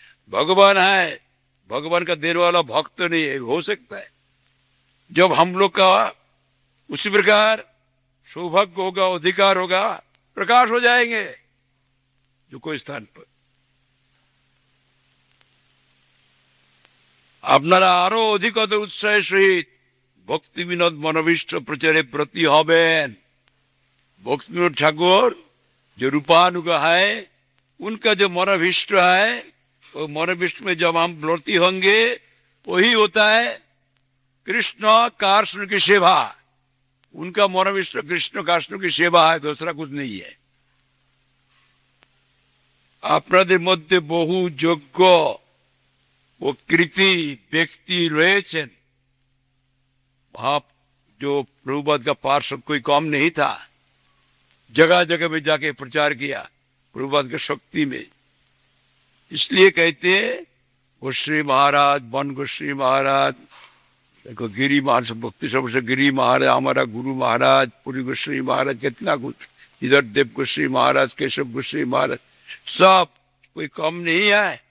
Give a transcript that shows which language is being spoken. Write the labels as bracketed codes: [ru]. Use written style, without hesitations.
[hi] भगवान है, भगवान का देने वाला भक्त नहीं है, हो सकता है। जब हम लोग का उसी प्रकार सौभाग्य होगा, अधिकार होगा, प्रकाश हो जाएंगे जो कोई स्थान पर। [bn] আপনারা আরো অধিকত উৎসাহের সহিত ভক্তি বিনোদ মনোভীষ্ট প্রচারে ব্রতী হবেন। [hi] भक्ति विनोद ठाकुर जो रूपानुग है, उनका जो मनोभीष्ट है, वो मनोभीष्ट में जब हम ब्रती होंगे, वही होता है कृष्ण कृष्ण की सेवा। उनका मनोभीष्ट कृष्ण कृष्ण की सेवा है, दूसरा कुछ नहीं है। [bn] আপনাদের মধ্যে বহু যোগ্য ও কৃতি ব্যক্তি রয়েছেন। [hi] वहां जो प्रभुपाद का पार्षद कोई कम नहीं था, जगह जगह में जाके प्रचार किया प्रभुपाद की शक्ति में। इसलिए कहते गोश्री महाराज, वन गोश्री महाराज, देखो गिरी महाराज, भक्ति सबसे गिरी महाराज, हमारा गुरु महाराज, पुरी गोश्री महाराज, कितना कुछ, इधर देव गोश्री महाराज, केशव गोश्री महाराज, सब कोई कम नहीं है।